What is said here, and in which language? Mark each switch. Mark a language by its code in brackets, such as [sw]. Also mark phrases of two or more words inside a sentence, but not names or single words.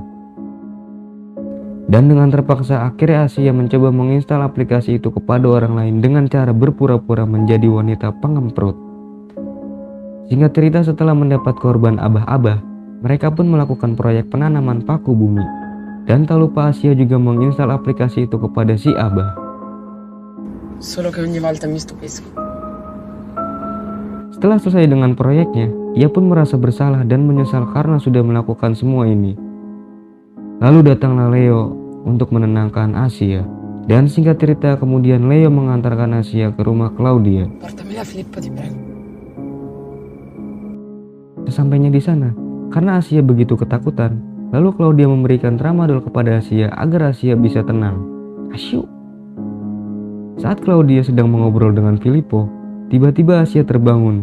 [id] Dan dengan terpaksa, akhirnya Asia mencoba menginstal aplikasi itu kepada orang lain dengan cara berpura-pura menjadi wanita pengemprut. Singkat cerita, setelah mendapat korban abah-abah, mereka pun melakukan proyek penanaman paku bumi. Dan tak lupa Asia juga menginstal aplikasi itu kepada si abah. [it] Solo che ogni volta mi stupisco. [id] Setelah selesai dengan proyeknya, ia pun merasa bersalah dan menyesal karena sudah melakukan semua ini. Lalu datanglah Leo untuk menenangkan Asia. Dan singkat cerita, kemudian Leo mengantarkan Asia ke rumah Claudia. [it] Portami la Filippo, ti prego. [id] Sesampainya di sana, karena Asia begitu ketakutan, lalu Claudia memberikan tramadol kepada Asia agar Asia bisa tenang. Asyuk. Saat Claudia sedang mengobrol dengan Filippo, tiba-tiba Asia terbangun.